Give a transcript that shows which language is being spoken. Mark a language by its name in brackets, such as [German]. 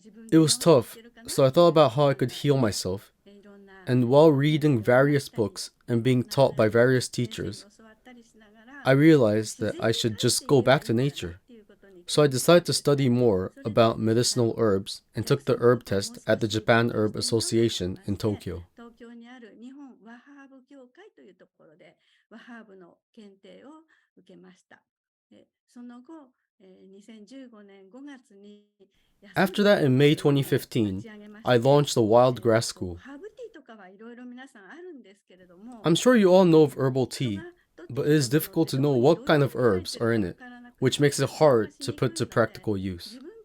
[English] It was tough, so I thought about how I could heal myself, and while reading various books and being taught by various teachers, I realized that I should just go back to nature. So I decided to study more about medicinal herbs and took the herb test at the Japan Herb Association in Tokyo. [Japanese] 東京にある日本和ハーブ協会というところで和ハーブの検定を受けました。その後、2015年5月に [English] After that, in May 2015, I launched the Wild Grass School. [Japanese] ハーブティーとかはいろいろ皆さんあるんですけれども、 [English] I'm sure you all know of herbal tea, but it is difficult to know what kind of herbs are in it, which makes it hard to put to practical use.